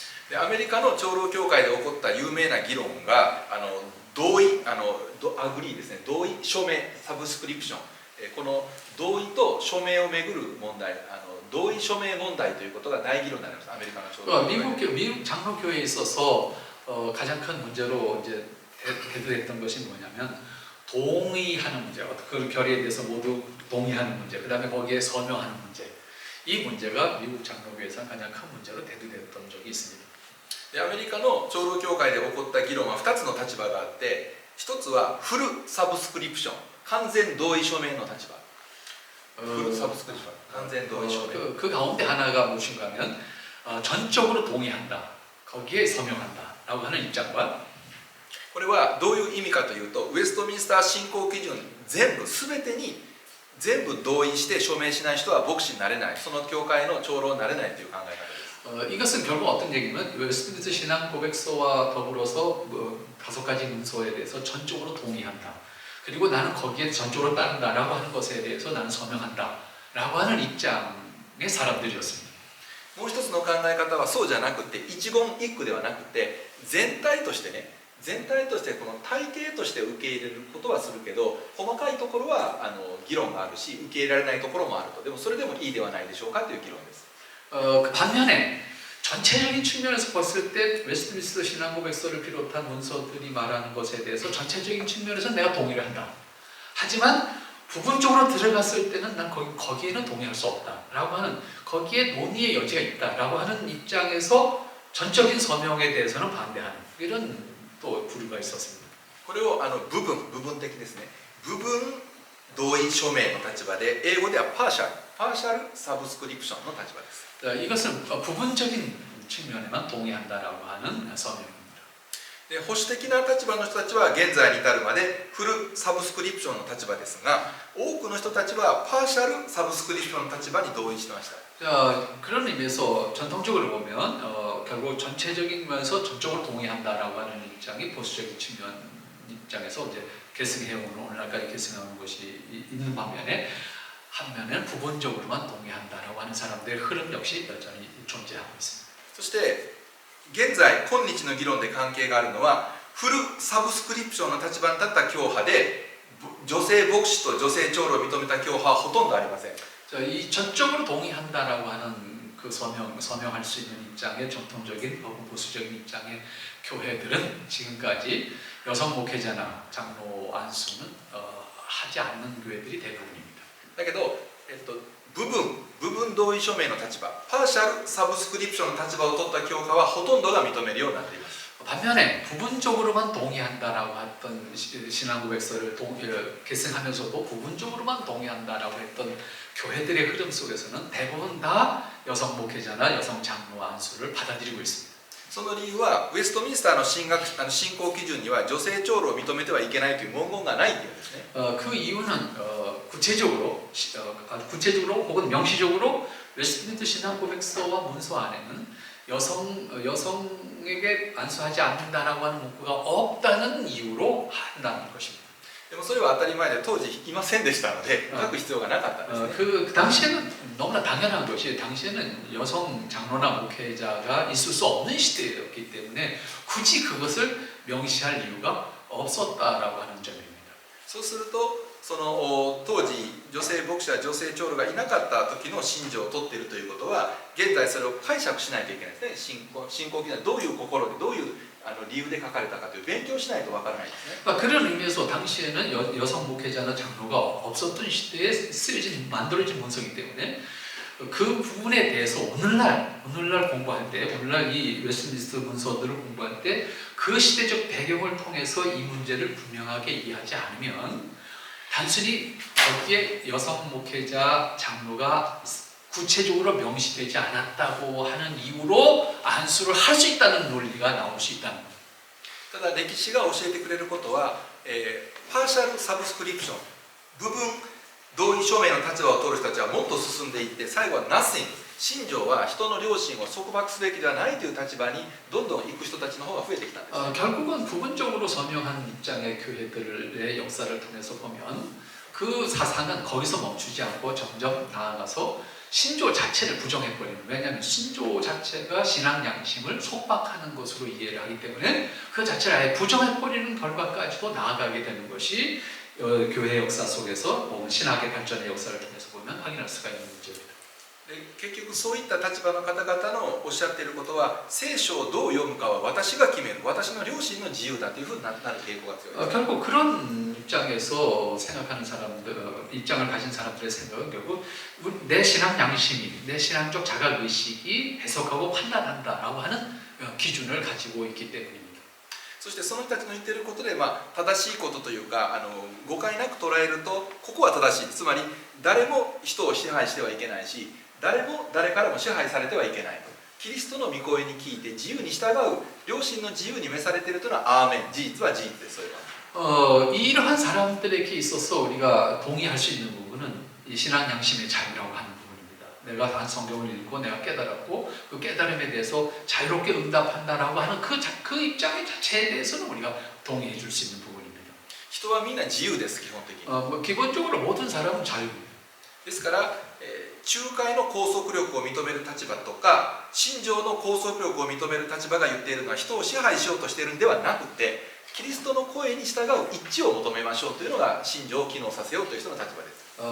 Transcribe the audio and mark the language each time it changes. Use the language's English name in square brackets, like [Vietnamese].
[Japanese] でアメリカの長老教会で起こった有名な議論が同意アグリーですね同意署名サブスクリプションこの同意と署名をめぐる問題同意署名問題ということが大議論になりましたアメリカの長老教会 [Korean] 미국 장로교회에 있어서 가장 큰 문제로 이제 대두했던 것이 뭐냐면 동의하는 문제, 그 결의에 대해서 모두 동의하는 문제, 그 다음에 거기에 서명하는 문제 이 문제가 미국 장로교회에서 가장 큰 문제로 대두됐던 적이 있습니다. [Japanese] でアメリカの長老教会で起こった議論は2つの立場があって1つはフルサブスクリプション完全同意署名の立場フルサブスクリプション完全同意署名 [Korean] 그 가운데 하나가 무엇인가 하면 전적으로 동의한다 거기에 서명한다 라고 하는 입장과 [Japanese] これはどういう意味かというとウェストミンスター信仰基準全部全てに全部同意して署名しない人は牧師になれないその教会の長老になれないという考え方です [Korean] 이것은 결국 어떤 얘기냐면 웨스트민스터 신앙 고백서와 더불어서 5가지 문서에 대해서 전적으로 동의한다. 그리고 나는 거기에 전적으로 따른다라고 하는 것에 대해서 나는 서명한다라고 하는 입장의 사람들이었습니다. [Japanese] もう一つの考え方はそうじゃなくて一言一句ではなくて全体としてね全体としてこの体系として受け入れることはするけど細かいところは議論があるし受け入れられないところもあるとでもそれでもいいではないでしょうかという議論です [Korean] 반면에 전체적인 측면에서 봤을 때 웨스트민스터 신앙고백서를 비롯한 문서들이 말하는 것에 대해서 전체적인 측면에서 내가 동의를 한다. 하지만 부분적으로 들어갔을 때는 난 거기에는 동의할 수 없다라고 하는 거기에 논의의 여지가 있다라고 하는 입장에서 전적인 서명에 대해서는 반대하는 이런 또 부류가 있었습니다. [Japanese] これを部分的ですね部分同意署名の立場で英語ではパーシャルサブスクリプションの立場です [Korean] 이것은 부분적인 측면에만 동의한다라고 하는 서명입니다. [Japanese] で保守的な立場の人たちは現在に至るまでフルサブスクリプションの立場ですが多くの人たちはパーシャルサブスクリプションの立場に同意してました [Korean] 그런 의미에서 전통적으로 보면 결국 전체적인 면에서 전적으로 동의한다라고 하는 입장이 보수적인 측면 입장에서 이제 계승해오는 오늘날까지 계승하는 것이 있는 반면에 한면은 부분적으로만 동의한다라고 하는 사람들의 흐름 역시 여전히 존재하고 있습니다. [Japanese] そして現在今日の議論で関係があるのはフルサブスクリプションの立場に立った教派で女性牧師と女性長老を認めた教派はほとんどありません [Korean] 이 전적으로 동의한다라고 하는 그 서명할 수 있는 입장의 전통적인 혹은 보수적인 입장의 교회들은 지금까지 여성 목회자나 장로 안수는 하지 않는 교회들이 대부분입니다. [Japanese] だけど、部分同意署名の立場パーシャルサブスクリプションの立場を取った教派はほとんどが認めるようになっています [Korean] 반면에 부분적으로만 동의한다라고 했던 신앙고백서를 계승하면서도 부분적으로만 동의한다라고 했던 교회들의 흐름 속에서는 대부분 다 여성 목회자나 여성 장로 안수를 받아들이고 있습니다. [Japanese] その理由はウェストミンスターの信仰基準には女性長老を認めてはいけないという文言がないというんですね [Korean] 그 이유는 구체적으로 혹은 명시적으로 웨스트민스터 신앙고백서와 문서 안에는 여성에게 안수하지 않는다라고 하는 문구가 없다는 이유로 한다는 것입니다. [Japanese] でもそれは当たり前で当時いませんでしたので書く必要がなかったんですね [Korean] 그 당시에는 너무나 당연한 것이 당시에는 여성 장로나 목회자가 있을 수 없는 시대였기 때문에 굳이 그것을 명시할 이유가 없었다라고 하는 점입니다. [Japanese] そうするとその当時女性牧師や女性長老がいなかった時の信条を取っているということは現在それを解釈しないといけないですね。信仰記念はどういう心でどういう理由で書かれたかという勉強しないとわからないですね。 [Korean] 그런 의미에서 당시에는 여성 목회자나 장로가 없었던 시대에 만들어진 문서이기 때문에 그 부분에 대해서 오늘날 공부할 때, 오늘날 이 웨스트민스터 문서들을 공부할 때 그 시대적 배경을 통해서 이 문제를 분명하게 이해하지 않으면 단순히 거기에 여성 목회자 장로가 구체적으로 명시되지 않았다고 하는 이유로 안수를 할 수 있다는 논리가 나올 수 있다는 겁니다. [Japanese] ただ歴史が教えてくれることは、パーシャルサブスクリプション部分同意証明の立場を取る人たちはもっと進んでいって最後は nothing 信条は人の良心を束縛すべきではないという立場にどんどん行く人たちの方が増えてきたんです。 [Korean] 결국은 부분적으로 서명한 입장의 교회들의 역사를 통해서 보면 그 사상은 거기서 멈추지 않고 점점 나아가서 신조 자체를 부정해버리는, 왜냐하면 신조 자체가 신앙 양심을 속박하는 것으로 이해를 하기 때문에 그 자체를 아예 부정해버리는 결과까지도 나아가게 되는 것이 교회 역사 속에서 신학의 발전의 역사를 통해서 보면 확인할 수가 있는 문제입니다. [Japanese] で結局そういった立場の方々のおっしゃっていることは聖書をどう読むかは私が決める私の良心の自由だというふうになる傾向が強いです。 [Korean] 결국 그런 입장에서 생각하는 사람들, 입장을 가진 사람들의 생각은 결국 내 신앙 양심이, 내 신앙적 자각의식이 해석하고 판단한다라고 하는 기준을 가지고 있기 때문입니다. [Japanese] そしてその人たちの言っていることで、正しいことというか誤解なく捉えるとここは正しい、つまり誰も人を支配してはいけないし誰も誰からも支配されてはいけないと、キリストの御声に聞いて自由に従う良心の自由に召されているというのはアーメン、事実は事実です。それは [Korean] 이러한 사람들에게 있어서 우리가 동의할 수 있는 부분은 이 신앙 양심의 자유라고 하는 부분입니다. 내가 단 성경을 읽고 내가 깨달았고 그 깨달음에 대해서 자유롭게 응답한다라고 하는 그 입장의 자체에 대해서는 우리가 동의해 줄 수 있는 부분입니다. [Japanese] 人はみんな自由です。基本的に [Korean] 기본적으로 모든 사람은 자유입니다. [Japanese] ですから、仲介の拘束力を認める立場とか信条の拘束力を認める立場が言っているのは人を支配しようとしているんではなくてキリストの声に従う一致を求めましょうというのが信条を機能させようという人の立場です。